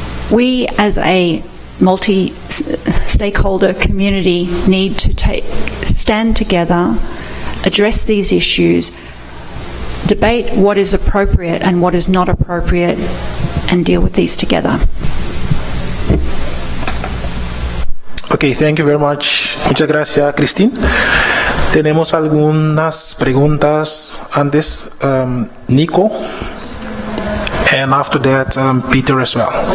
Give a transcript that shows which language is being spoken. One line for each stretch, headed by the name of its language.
English: We, as a multi-stakeholder community, need to stand together, address these issues, debate what is appropriate and what is not appropriate, and deal with these together. Okay, thank you very much.
Spanish: Muchas gracias, Christine. Tenemos algunas preguntas antes.
English: Nico, and after that, Peter as well.